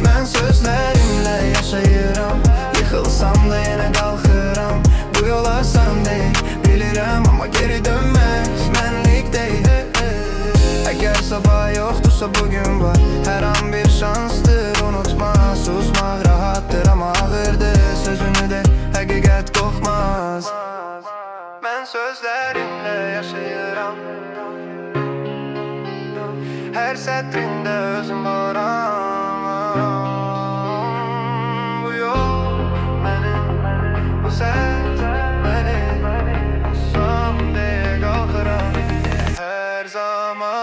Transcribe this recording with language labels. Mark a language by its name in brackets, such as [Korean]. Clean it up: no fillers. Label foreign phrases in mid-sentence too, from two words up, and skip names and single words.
[Turkish] Ben sözlerimle yaşayıram, yıkılsam da yine kalkıram. Bu yol asan değil, bilirim ama geri dönmek benlik değil. Eğer sabah yoktursa bugün var, her an bir şanstır, unutma. Susmak rahattır ama ağırdır, sözünü de həqiqət qorxmaz. Ben sözlerimle yaşayıram, her sətrində özüm varam. [Azerbaijani] Bu yol mənim, bu səs mənim, son deyə qalxıram hər zaman.